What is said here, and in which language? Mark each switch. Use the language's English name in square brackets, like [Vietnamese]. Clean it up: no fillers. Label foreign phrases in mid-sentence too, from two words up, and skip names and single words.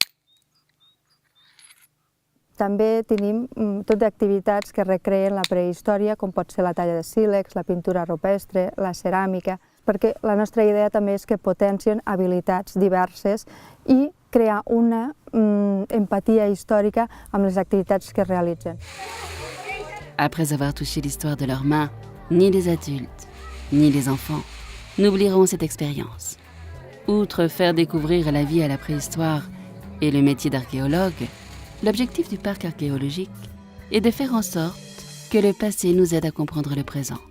[Catalan] També tenim tot d'activitats que recreen la prehistòria, com pot ser la talla de sílex, la pintura rupestre, la ceràmica, perquè la nostra idea també és que potencien habilitats diverses i crear una empatia històrica amb les activitats que realitzen. [French] Après avoir touché l'histoire de leurs mains, ni les adultes, ni les enfants n'oublieront cette expérience. Outre faire découvrir la vie à la préhistoire et le métier d'archéologue, l'objectif du parc archéologique est de faire en sorte que le passé nous aide à comprendre le présent.